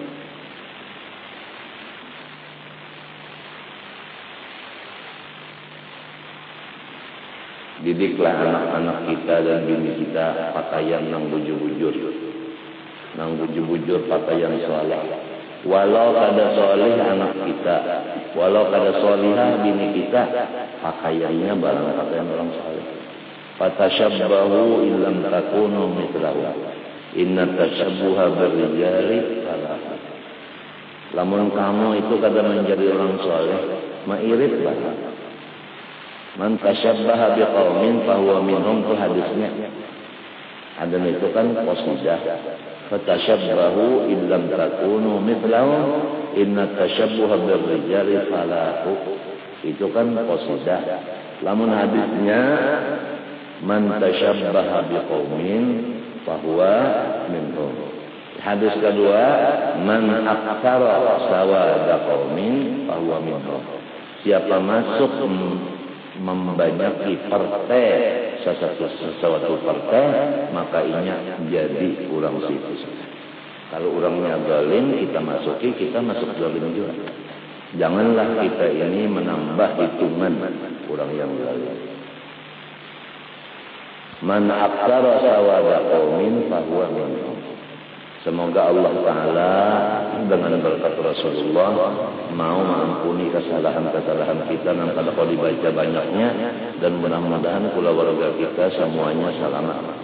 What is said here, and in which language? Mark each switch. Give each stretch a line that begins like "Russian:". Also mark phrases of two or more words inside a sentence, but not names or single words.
Banjar: Didiklah anak-anak kita dan bini kita pakaian yang bujur-bujur. Nang bujur-bujur pakaian soleh. Walau kada soleh anak kita, walau kada solihah bini kita, pakaiannya barang pakaian orang soleh.
Arabic: فتشبهوا إن لم تكونوا مثله. إن التشبه بالرجال فلاح.
Banjar: Lamun kamu itu kada menjadi orang soleh, mairit banget.
Arabic: من تشبه بقوم فهو منهم,
Banjar: tu hadisnya. Ada itu kan qasidah.
Arabic: فتشبهوا إن لم تكونوا مثله إن التشبه بالرجال فلاح.
Banjar: Itu kan qasidah. Lamun hadisnya
Arabic: من تشبه بقوم فهو منهم.
Banjar: Hadis kedua,
Arabic: من كثر سواد قوم فهو منهم.
Banjar: Siapa masuk membanyaki partai sesuatu partai, maka inya jadi orang situ. Kalau orangnya zalim, kita masuk zalim juga. Janganlah kita ini menambah hitungan orang yang zalim.
Arabic: من كثر سواد قوم فهو منهم.
Banjar: Semoga Allah Ta'ala dengan berkat Rasulullah mau mengampuni kesalahan-kesalahan kita yang pada kau dibaca banyaknya, dan mudah-mudahan keluarga kita semuanya selamat.